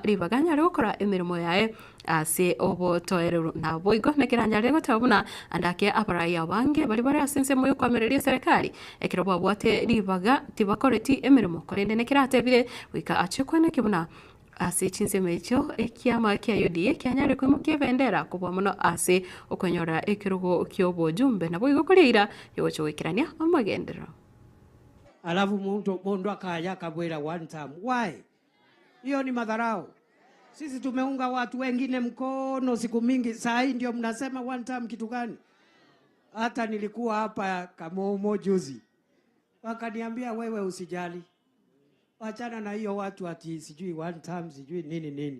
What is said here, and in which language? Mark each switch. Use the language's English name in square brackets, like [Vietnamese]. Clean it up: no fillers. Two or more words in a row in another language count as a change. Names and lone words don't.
[Gusii] ribaganya rokora emirimo yae ase obo toero na boigo nekiranya rego tabuna andake abaraya bange bari bari asense moyo kwamereria serikali ekirobo bwate ribaga tibakoreti emirimo korende nekiratebire wika achekwene kibuna ase chinsemecho ekiama kia UDA kianyare kwimukia bendera kubwa muno ase okwenyora ekirugo kyobo jumbe na boigo kurira yocho wikirania amagendero. [Swahili] Alafu mundu akaja kabwera [English] one time. Why? [Swahili] Hiyo ni madharau. Sisi tumeunga watu wengine mkono siku mingi, saa hii ndio mnasema [English] one time [Swahili] kitu gani? Hata nilikuwa hapa Kamomo juzi. Wakaniambia wewe usijali. Wachana na hiyo watu ati sijui [English] one time [Swahili] sijui nini.